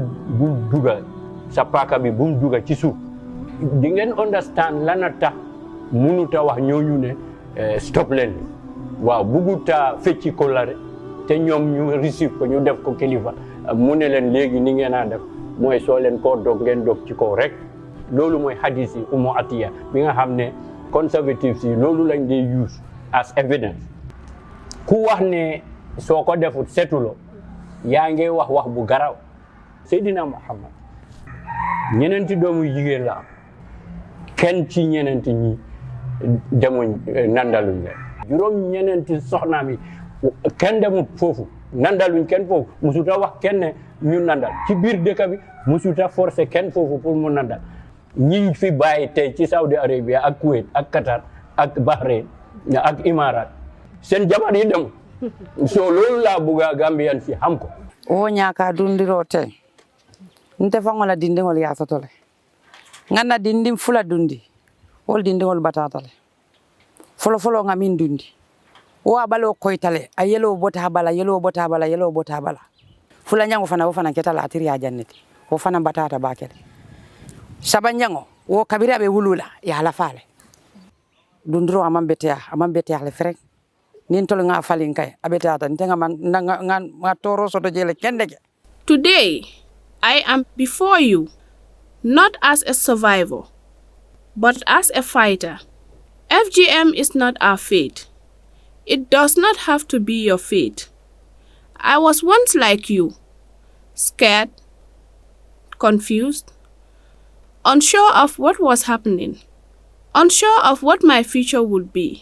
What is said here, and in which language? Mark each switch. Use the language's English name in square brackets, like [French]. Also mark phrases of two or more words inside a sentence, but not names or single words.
[Wolof] dugal sa paaka bi bu mu dugal ci suuf di ngeen understand lana tax mënuta wax ñooñu ne stop leen waaw buguta fecci ko la rek te ñoom ñu receive ko ñu def ko kilifa mu ne leen léegi ni ngeen a def mooy soo leen koo dog ngeen dog ci kaw rek loolu mooy hadis yi Umu Atiya bi nga xam ne conservatives yi loolu lañ dee [English] use as evidence [Wolof] ku wax ne soo ko defut setuloo yaa ngi wax bu garaw Seydina Muhammad ñeneenti doomu jigéen la am kenn ci ñeneenti ñi demuñ nandaluñ leen juróom ñeneenti soxnaam yi kenn demut foofu nandaluñ kenn foofu musuta wax kenn ne ñu nandal ci biir dëkk bi musuta forcé kenn foofu pour mu nandal ñiñ fi bàyyi tey ci Saudi Arabia ak Kuwait ak Qatar ak Bahrain ak Imarat seen jabar yi demut so loolu laa bëgg Gambian si xam ko [Mandingo] o ñaaka dundiro te nte fangola dindingol yasatole nganna dindim fula dundi wol dindingol batatale folo nga min dundi o abalo koytale a yelo bota bala fula nyango fana wo fana ketala atiri ya jannati wo fana batata bakele saba nyango wo kabira be wulula ya la fale dundiro amambetea le frek nin tol nga falin kay abetata ntenga man nga toro soto jele kendege. [English] Today I am before you not as a survivor but as a fighter. FGM is not our fate. It does not have to be your fate. I was once like you, scared, confused, unsure of what was happening, unsure of what my future would be.